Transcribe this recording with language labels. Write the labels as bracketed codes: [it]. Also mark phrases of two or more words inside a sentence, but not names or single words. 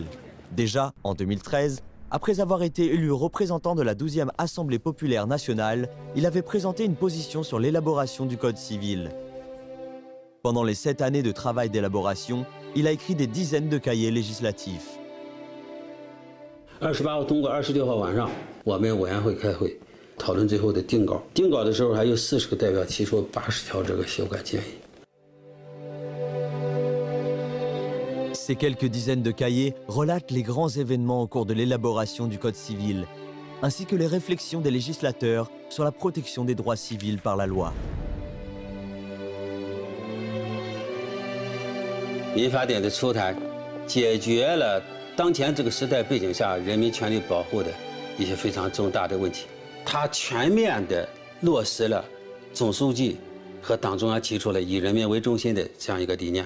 [fr] Déjà, en 2013, après avoir été élu représentant de la 12e Assemblée populaire nationale, il avait présenté une position sur l'élaboration du Code civil. Pendant les 7 années de travail d'élaboration, il a écrit des dizaines de cahiers législatifs. [zh] 28 号通过26号晚上，我们委员会开会讨论最后的定稿。定稿的时候，还有40个代表提出80条这个修改建议。 [fr] Ces quelques dizaines de cahiers relatent les grands événements au cours de l'élaboration du Code civil, ainsi que les réflexions des législateurs sur la protection des droits civils par la loi. [zh] 民法典的出台，解决了当前这个时代背景下人民权利保护的一些非常重大的问题。它全面地落实了总书记和党中央提出了以人民为中心的这样一个理念。